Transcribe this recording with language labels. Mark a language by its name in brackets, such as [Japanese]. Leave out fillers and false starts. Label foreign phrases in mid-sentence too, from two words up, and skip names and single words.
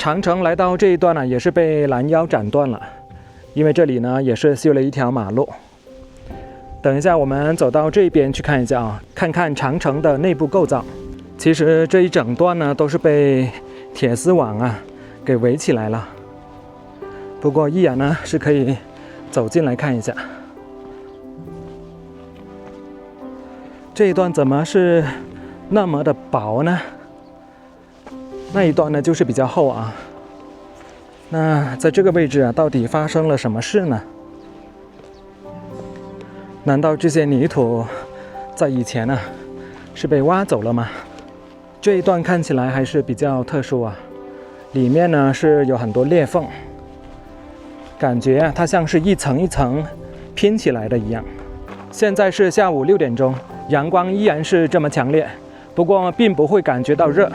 [Chinese] 長城來到這一段呢，也是被攔腰斬斷了，因為這裡呢也是修了一條馬路。等一下我們走到這邊去看一下啊，看看長城的內部構造。其實這一整段呢都是被鐵絲網啊給圍起來了，不過依然呢是可以走進來看一下。這一段怎麼是那麼的薄呢？那一段呢就是比較厚啊。那在這個位置啊，到底發生了什麼事呢？難道這些泥土在以前呢是被挖走了嗎？這一段看起來還是比較特殊啊，裡面呢是有很多裂縫，感覺啊它像是一層一层拼起來的一樣。現在是下午6 點鐘，陽光依然是這麼強烈，不過並不會感覺到熱。